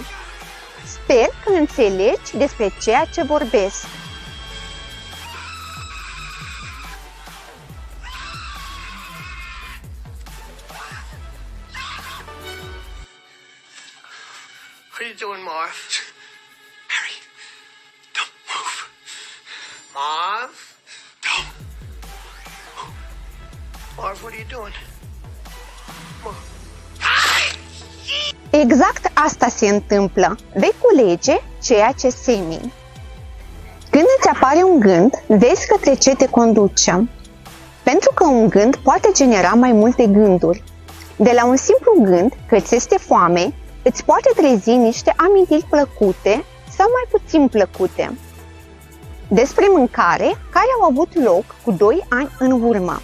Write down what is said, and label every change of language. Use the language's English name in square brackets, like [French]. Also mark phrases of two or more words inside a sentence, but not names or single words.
[Romanian] Sper că înțelegi despre ceea ce vorbesc. [English] What are you doing, Marv? Harry, don't move. Marv? Don't. Marv, what are you doing? Marv. [Romanian] Exact asta se întâmplă. Vei culege ceea ce semini. Când îți apare un gând, vezi către ce te conduce. Pentru că un gând poate genera mai multe gânduri. De la un simplu gând că ți este foame, îți poate trezi niște amintiri plăcute sau mai puțin plăcute despre mâncare care au avut loc cu 2 ani în urmă.